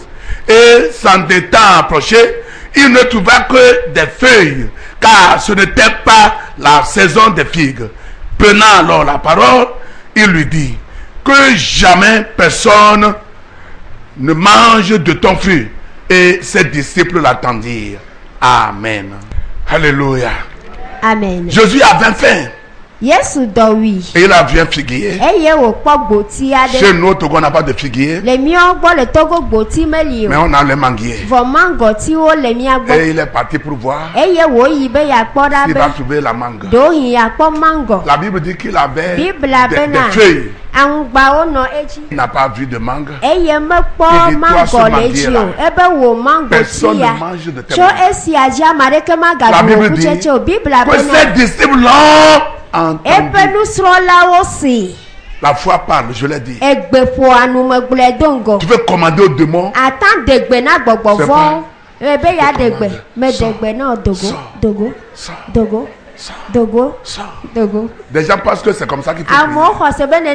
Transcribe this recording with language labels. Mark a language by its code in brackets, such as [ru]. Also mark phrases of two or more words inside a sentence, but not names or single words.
[fr] Et s'en étant approché, il ne trouva que des feuilles, car ce n'était pas la saison des figues. Prenant alors la parole, il lui dit: que jamais personne ne mange de ton fruit. Et ses disciples l'attendirent. Amen. Alléluia. Amen. Jésus avait faim. [ee] Yesu dɔ wi. [fr] Et il a vu un figuier. [ee] Eye wòkpɔ gboti aɖe. [fr] Chez nous, au Togo, on n'a pas de figuier. [ee] Le míawo gbɔ le Togo gboti meli o. [fr] Mais on a le manguier. [ee] Vɔ mangotiwo le mía gbɔ. [fr] Et il est parti pour voir. [ee] Eye wòyi be yakpɔ ɖa be. [fr] Il va trouver la mangue. [ee] Ɖohi yakpɔ mango. [fr] La Bible dit qu'il avait des feuilles. [ee] Aŋugbawo nɔ edzi. [fr] Il n'a pas vu de mangue. [ee] Eye mekpɔ mango le edzi o. Ebe wò mango ti ya. Tso esia dzi ame aɖeke magaɖu wò kutsetse o. Bibla bena. [fr] Que ses disciples l'ont entendu. La foi parle, je l'ai dit. Tu veux commander aux démons. Des gens pensent que c'est comme ça qu'il faut prier.